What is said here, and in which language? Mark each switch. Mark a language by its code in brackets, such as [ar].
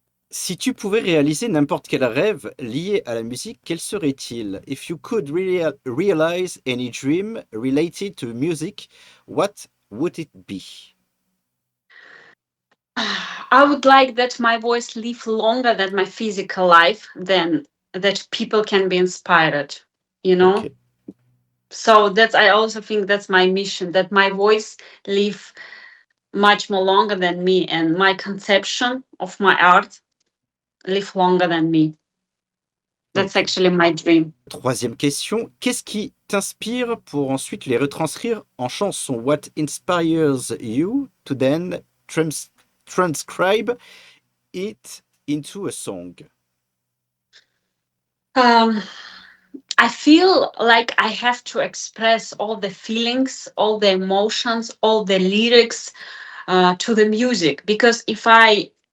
[fr] Si tu pouvais réaliser n'importe quel rêve lié à la musique, quel serait-il? [en] If you could realize any dream related to music, what would it be? I would like that my voice live longer than my physical life, than that people can be inspired, you know? Okay. So that's I also think that's my mission, that my voice live much more longer than me and my conception of my art live longer than me. That's Ok. actually my dream. [fr] Troisième question, qu'est-ce qui t'inspire pour ensuite les retranscrire en chanson? [en] What inspires you to then transcribe it into a song? I feel like I have to express all the feelings, all the emotions, all the lyrics to the music, because if I